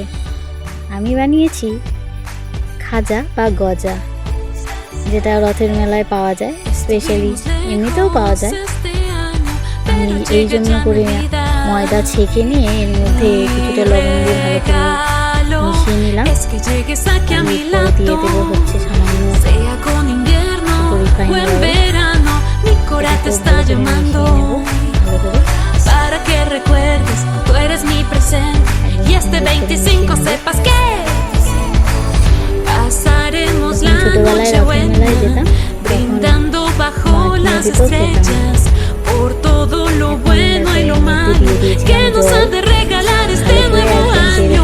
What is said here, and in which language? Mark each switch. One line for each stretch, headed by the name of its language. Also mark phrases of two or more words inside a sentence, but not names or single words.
Bangla: আমি বানিয়েছি খাজা বা গজা, যেটা রথের মেলায় পাওয়া যায়, স্পেশালি এমনিতেও পাওয়া যায়। আমি এই জন্য করে ময়দা ছেঁকে নিয়ে এর মধ্যে কিছুটা লবণ দিয়ে ভালো করে মিশিয়ে নিলাম। দিয়ে দেবো হচ্ছে সামান্য
English: refined oil.
Spanish: Para que recuerdes, tú eres mi presente y este 25 sepas que pasaremos la noche buena brindando bajo las estrellas por todo lo bueno y lo malo que nos ha de regalar este nuevo año.